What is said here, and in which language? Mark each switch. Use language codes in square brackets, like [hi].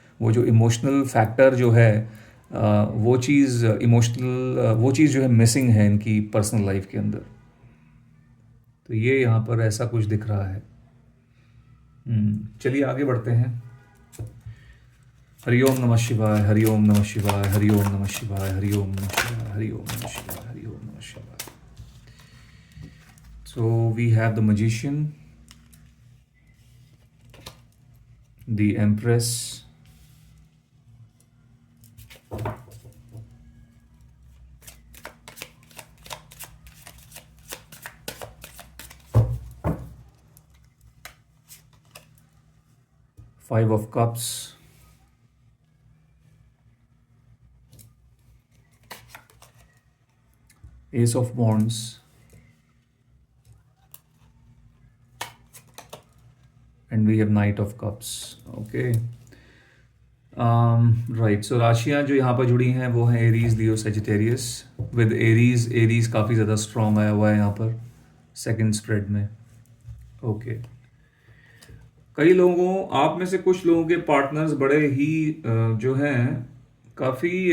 [hi] वो जो emotional factor जो है, वो चीज़ जो है मिसिंग है इनकी पर्सनल लाइफ के अंदर। तो ये यहाँ पर ऐसा कुछ दिख रहा है। चलिए आगे बढ़ते हैं। [sa] हरि ओम नमः शिवाय, हरि ओम नमः शिवाय, हरि ओम नमः शिवाय, हरि ओम नमः शिवाय, हरि ओम नमः शिवाय, हरि ओम नमः शिवाय। [en] So we have the magician, the empress, five of cups, ace of wands, and we have knight of cups. Okay. Right. [hi] सो राशियाँ जो यहाँ पर जुड़ी हैं वो हैं Aries, Leo, Sagittarius. With Aries काफ़ी ज़्यादा स्ट्रॉन्ग आया हुआ है यहाँ पर सेकंड स्प्रेड में। ओके। कई लोगों, आप में से कुछ लोगों के पार्टनर्स बड़े ही जो हैं काफ़ी